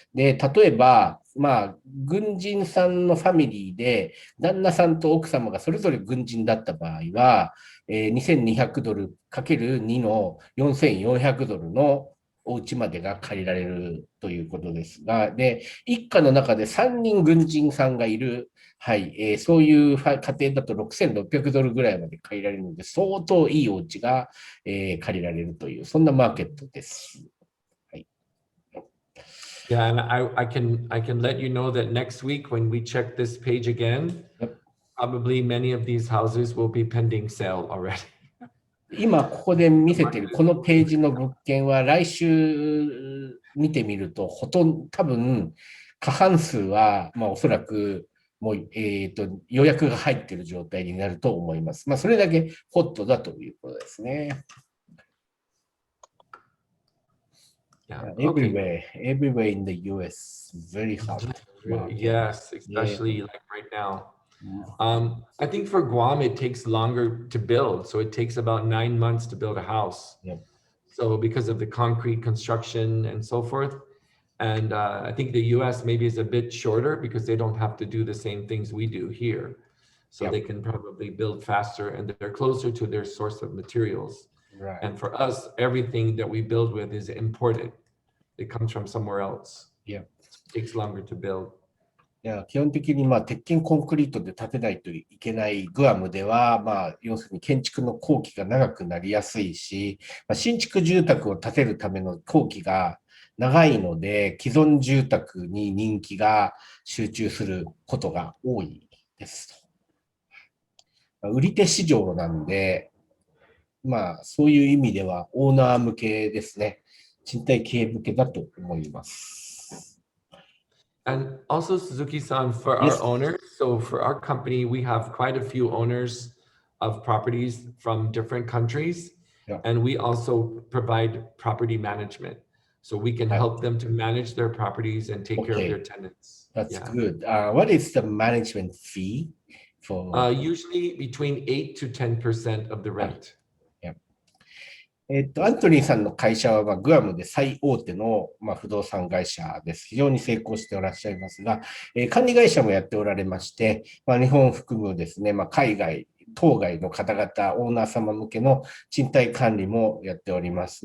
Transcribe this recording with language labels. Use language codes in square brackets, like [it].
[ja] で、例えば、軍人さんのファミリーで、旦那さんと奥様がそれぞれ軍人だった場合は、$2,200 かける2の$4,400のお家までが借りられるということですが、で、一家の中で3人軍人さんがいる、そういう家庭だと$6,600ぐらいまで借りられるので、相当いいお家が、借りられるという、そんなマーケットです。 [en] Yeah, and I can let you know that next week when we check this page again, probably many of these houses will be pending sale already. [ja] 今ここで見せているこのページの物件は来週見てみると多分過半数はおそらくもう予約が入っている状態になると思います。それだけホットだということですね。 [en] Yeah, everywhere in the US, very hot. Yes, especially like right now. I think for Guam, it takes longer to build. So it takes about 9 months to build a house. So because of the concrete construction and so forth. And I think the US maybe is a bit shorter because they don't have to do the same things we do here. So they can probably build faster and they're closer to their source of materials. Right. And for us, everything that we build with is imported. It comes from somewhere else. Yeah. It takes longer to build. [ja] 基本的に鉄筋コンクリートで建てないといけないグアムでは、要するに建築の工期が長くなりやすいし、新築住宅を建てるための工期が長いので、既存住宅に人気が集中することが多いです。売り手市場なんで、そういう意味ではオーナー向けですね。賃貸経営向けだと思います。 [en] And also, Suzuki-san, for our owners, so for our company, we have quite a few owners of properties from different countries, and we also provide property management. So we can help them to manage their properties and take care of their tenants. That's good. What is the management fee for? Usually between 8 to 10% of the rent. [ja] アントニーさんの会社は、グアムで最大手の、不動産会社です。非常に成功しておらっしゃいますが、管理会社もやっておられまして、日本を含むですね、海外、当該の方々、オーナー様向けの賃貸管理もやっております。